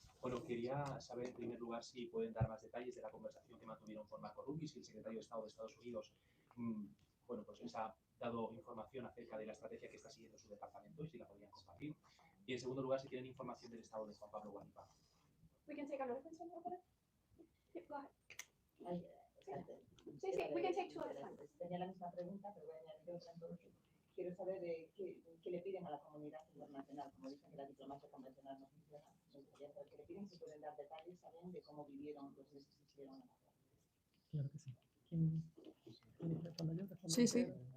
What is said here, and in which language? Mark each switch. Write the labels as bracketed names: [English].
[Spanish] Bueno, quería saber en primer lugar si pueden dar más detalles de la conversación que mantuvieron con Marco Rubio, si el secretario de Estado de Estados Unidos bueno, pues les ha dado información acerca de la estrategia que está siguiendo su departamento y si la podrían compartir. Y en segundo lugar, si tienen información del estado de Juan Pablo Guanipa. [English] We can take another question over there. Yep, go ahead. [Spanish] Sí, [English] we can take two at a time. [Spanish] Tenía la misma pregunta, pero voy a añadir otra entonces. Quiero saber qué le piden a la comunidad internacional, como dicen que la diplomacia convencional no funciona. Me gustaría saber qué le piden, si pueden dar detalles también de cómo vivieron los meses que hicieron en la guerra. Claro que sí. ¿Quién responde yo? Sí, sí.